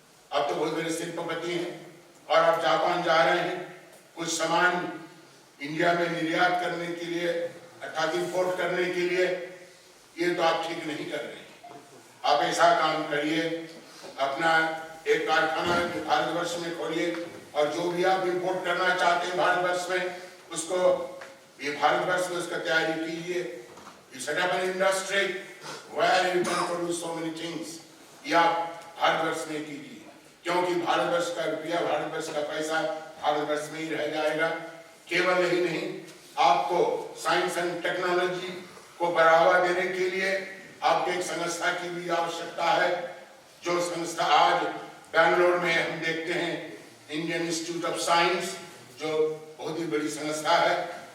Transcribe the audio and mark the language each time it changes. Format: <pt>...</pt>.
<hi>आप तो बहुत बड़े शिल्पपति हैं और आप जापान जा रहे हैं कुछ सामान इंडिया में निर्यात करने के लिए, अर्थात इंपोर्ट करने के लिए। ये तो आप ठीक नहीं कर रहे हैं। आप ऐसा काम करिए, अपना एक कारखाना भारतवर्ष में खोलिए और जो भी आप इंपोर्ट करना चाहते हैं भारतवर्ष में, उसको ये भारतवर्ष में उसका तैयारी कीजिए।</hi> <en>You set up an industry where you can produce so many things।</en> <hi>ये आप भारतवर्ष में कीजिए, क्योंकि भारतवर्ष का रुपया, भारतवर्ष का पैसा भारतवर्ष में ही रह जाएगा। केवल यही नहीं, आपको साइंस एंड टेक्नोलॉजी को बढ़ावा देने के लिए आपके एक संस्था की भी आवश्यकता है, जो संस्था आज बेंगलोर में हम देखते हैं, इंडियन इंस्टीट्यूट ऑफ साइंस, जो बहुत ही बड़ी संस्था है।</hi>